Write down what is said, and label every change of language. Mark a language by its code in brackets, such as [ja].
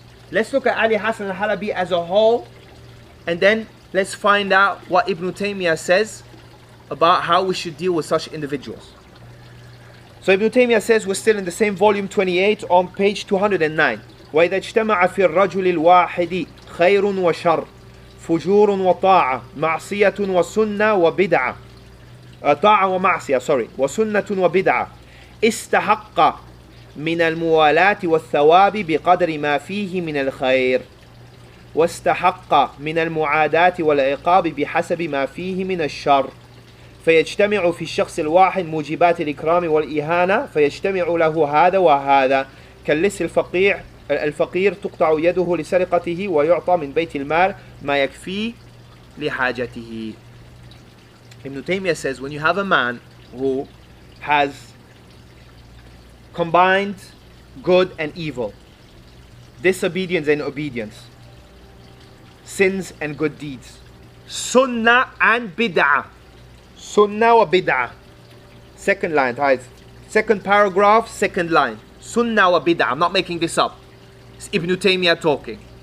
[en] Let's look at Ali Hassan al-Halabi as a whole, and then let's find out what Ibn Taymiyyah says about how we should deal with such individuals. So Ibn Taymiyyah says, we're still in the same volume 28 on page 209. [ar] وَإِذَا اجْتَمَعَ فِي الرَّجُلِ الْوَاحِدِ خَيْرٌ وَشَرٌ فُجُورٌ وَطَاعَةٌ مَعْصِيَةٌ وَسُنَّةٌ وَبِدْعَةٌ طاعة ومعصية وسنة وبدعة استحق من الموالاة والثواب بقدر ما فيه من الخير واستحق من المعاداة والعقاب بحسب ما فيه من الشر فيجتمع في الشخص الواحد موجبات الإكرام والإهانة فيجتمع له هذا وهذا كاللص الفقير تقطع يده لسرقته ويعطى من بيت المال ما يكفي لحاجته. [en] Ibn Taymiyyah says, when you have a man who has combined good and evil, disobedience and obedience, sins and good deeds, sunnah and bid'ah, sunnah wa bid'ah, second line, second paragraph, second line, sunnah wa bid'ah, I'm not making this up, it's Ibn Taymiyyah talking.